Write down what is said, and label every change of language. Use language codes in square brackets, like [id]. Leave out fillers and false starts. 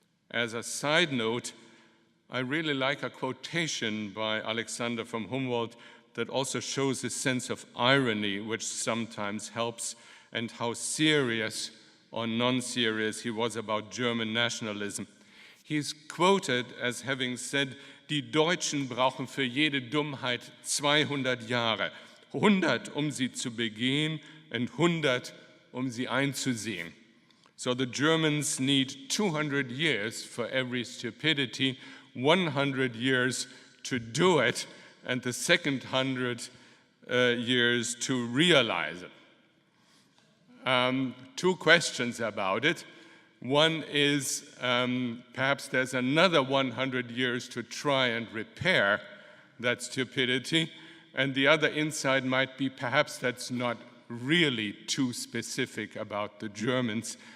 [en] As a side note, I really like a quotation by Alexander von Humboldt that also shows a sense of irony, which sometimes helps, and how serious or non-serious he was about German nationalism. He's quoted as having said, [de] "Die Deutschen brauchen für jede Dummheit 200 Jahre, 100 sie zu begehen and 100 sie einzusehen." [en] So the Germans need 200 years for every stupidity, 100 years to do it, and the second 100 years to realize it. Two questions about it. One is perhaps there's another 100 years to try and repair that stupidity, and the other insight might be perhaps that's not really too specific about the Germans.